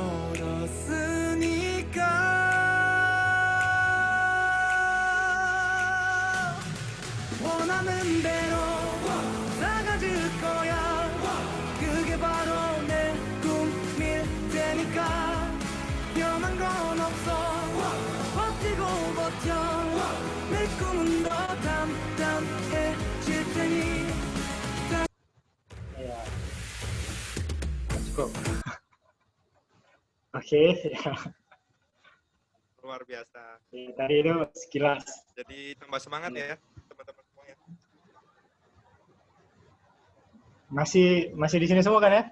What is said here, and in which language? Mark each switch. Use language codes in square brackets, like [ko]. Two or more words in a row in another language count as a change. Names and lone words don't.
[ko] 걸었으니까 원하는 대로 나가질 거야 그게 바로 내 꿈일 테니까 변한 건 없어 버티고 버텨 내 꿈은 더 단단해질 테니 [id] Ya. Cukup. Oke, ya. Luar biasa. Ya, tadi itu sekilas. Jadi tambah semangat ya teman-teman semuanya. Masih di sini semua kan ya?